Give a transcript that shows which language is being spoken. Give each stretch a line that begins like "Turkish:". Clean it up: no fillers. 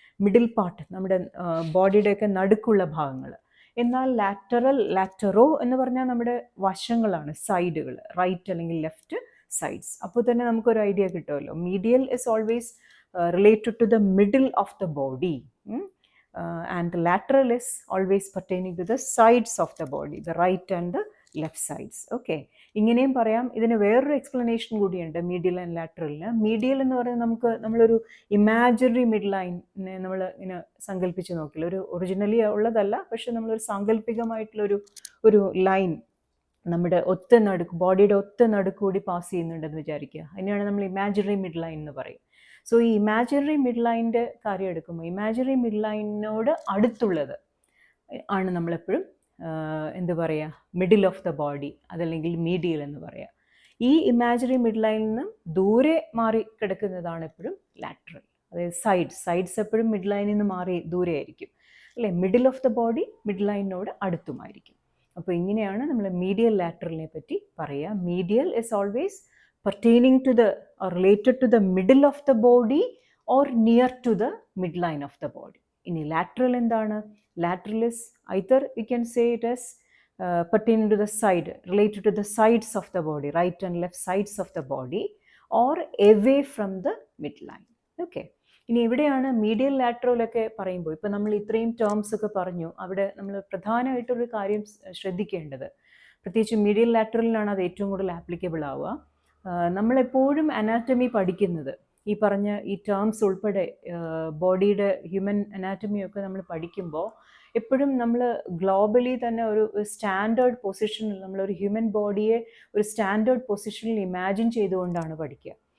Malayalam: Middle part, നമ്മുടെ ബോഡിയുടെയൊക്കെ നടുക്കുള്ള ഭാഗങ്ങൾ. എന്നാൽ ലാറ്ററോ എന്ന് പറഞ്ഞാൽ നമ്മുടെ വശങ്ങളാണ്, സൈഡുകൾ, റൈറ്റ് അല്ലെങ്കിൽ ലെഫ്റ്റ് സൈഡ്സ്. അപ്പോൾ തന്നെ നമുക്കൊരു ഐഡിയ കിട്ടുമല്ലോ.
English: Medial is always related to the middle of the body. And the lateral is always pertaining to the sides of the body, the right and the left sides.
Malayalam: Okay, ഇങ്ങനെയും പറയാം. ഇതിന് വേറൊരു explanation കൂടിയുണ്ട് മീഡിയൽ and ലാറ്ററലിന്. മീഡിയൽ എന്ന് പറയുന്നത് നമ്മളൊരു imaginary mid ലൈനെ നമ്മൾ ഇങ്ങനെ സങ്കല്പിച്ച് നോക്കില്ല. ഒരു ഒറിജിനലി ഉള്ളതല്ല, പക്ഷെ നമ്മളൊരു സാങ്കല്പികമായിട്ടുള്ളൊരു ലൈൻ നമ്മുടെ ബോഡിയുടെ ഒത്ത നടുക്കൂടി പാസ് ചെയ്യുന്നുണ്ടെന്ന് വിചാരിക്കുക. അതിനെയാണ് നമ്മൾ ഇമാജിനറി മിഡ് ലൈൻ എന്ന് പറയും. സോ ഈ ഇമാജിനറി മിഡ് ലൈനിൻ്റെ കാര്യം എടുക്കുമ്പോൾ ഇമാജിനറി മിഡ് ലൈനിനോട് അടുത്തുള്ളത് ആണ് നമ്മളെപ്പോഴും എന്ത് പറയുക,
English: middle of the body,
Malayalam: അതല്ലെങ്കിൽ മീഡിയൽ എന്ന് പറയുക. ഈ ഇമാജിനറി മിഡ് ലൈനിൽ നിന്ന് ദൂരെ മാറി കിടക്കുന്നതാണ് എപ്പോഴും ലാറ്ററൽ. അതായത് സൈഡ്സ് എപ്പോഴും മിഡ് ലൈനിൽ നിന്ന് മാറി ദൂരെ ആയിരിക്കും അല്ലേ.
English: middle of the body
Malayalam: mid ലൈനിനോട് അടുത്തുമായിരിക്കും. അപ്പോൾ ഇങ്ങനെയാണ് നമ്മൾ മീഡിയൽ ലാറ്ററലിനെ പറ്റി പറയുക.
English: Medial is always pertaining to the or related to the middle of the body or near to the midline of the body. In lateral endana, lateral is either we can say it as pertaining to the side, related to the sides of the body, right and left sides of the body, or away from the midline.
Malayalam: Okay, ഇനി എവിടെയാണ് മീഡിയൽ ലാറ്ററലൊക്കെ പറയുമ്പോൾ ഇപ്പോൾ നമ്മൾ ഇത്രയും terms ഒക്കെ പറഞ്ഞു, അവിടെ നമ്മൾ പ്രധാനമായിട്ടൊരു കാര്യം ശ്രദ്ധിക്കേണ്ടത്, പ്രത്യേകിച്ച് മീഡിയൽ ലാറ്ററലിനാണ് അത് ഏറ്റവും കൂടുതൽ ആപ്ലിക്കബിൾ ആവുക. നമ്മളെപ്പോഴും അനാറ്റമി പഠിക്കുന്നത് ഈ പറഞ്ഞ ഈ ടേംസ് ഉൾപ്പെടെ ബോഡിയുടെ ഹ്യൂമൻ അനാറ്റമിയൊക്കെ നമ്മൾ പഠിക്കുമ്പോൾ എപ്പോഴും നമ്മൾ ഗ്ലോബലി തന്നെ ഒരു സ്റ്റാൻഡേർഡ് പൊസിഷനിൽ, നമ്മളൊരു ഹ്യൂമൻ ബോഡിയെ ഒരു സ്റ്റാൻഡേർഡ് പൊസിഷനിൽ ഇമാജിൻ ചെയ്തുകൊണ്ടാണ് പഠിക്കുക.